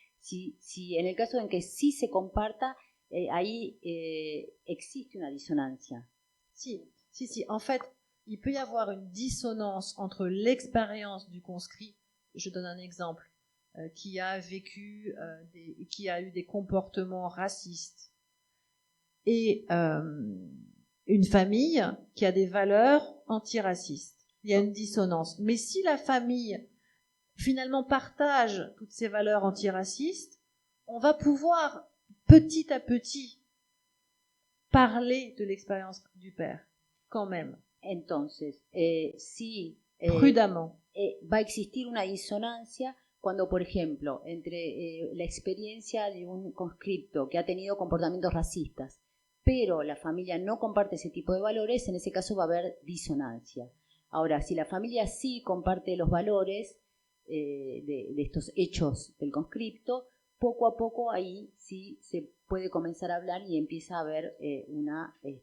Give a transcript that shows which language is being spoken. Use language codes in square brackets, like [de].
[es] Si en el caso en que sí se comparta, ahí existe una disonancia. Si. [fr] En fait, il peut y avoir une dissonance entre l'expérience du conscrit, je donne un exemple, qui a vécu, qui a eu des comportements racistes, et une famille qui a des valeurs antiracistes. Il y a une dissonance. Mais si la famille finalement partage toutes ces valeurs antiracistes, on va pouvoir petit à petit parler de l'expérience du père, quand même. [es] Entonces, sí, [fr] prudemment. [es] Va a existir una disonancia cuando, por ejemplo, entre la experiencia de un conscripto que ha tenido comportamientos racistas, pero la familia no comparte ese tipo de valores, en ese caso va a haber disonancia. Ahora, si la familia sí comparte los valores de estos hechos del conscripto, poco a poco ahí sí se puede comenzar a hablar y empieza a haber una...